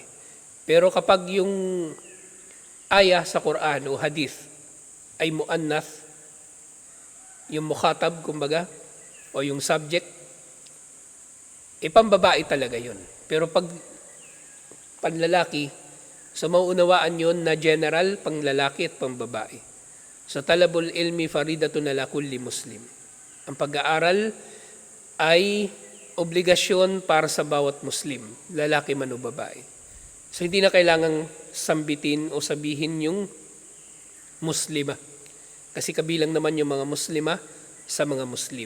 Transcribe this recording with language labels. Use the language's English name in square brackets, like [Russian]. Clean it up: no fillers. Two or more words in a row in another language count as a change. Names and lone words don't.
[Filipino] Pero kapag yung ayah sa Quran o hadith ay muannath, yung mukhatab, kumbaga, o yung subject, pambabae talaga yun. Pero pag panlalaki, so mauunawaan yun na general, panglalaki at pambabae. [Arabic] So طلب العلم فريضة على كل مسلم. [Filipino] Ang pag-aaral ay obligasyon para sa bawat Muslim, lalaki man o babae. So hindi na kailangang sambitin o sabihin yung Muslima. Kasi kabilang naman yung mga Muslima sa mga Muslim.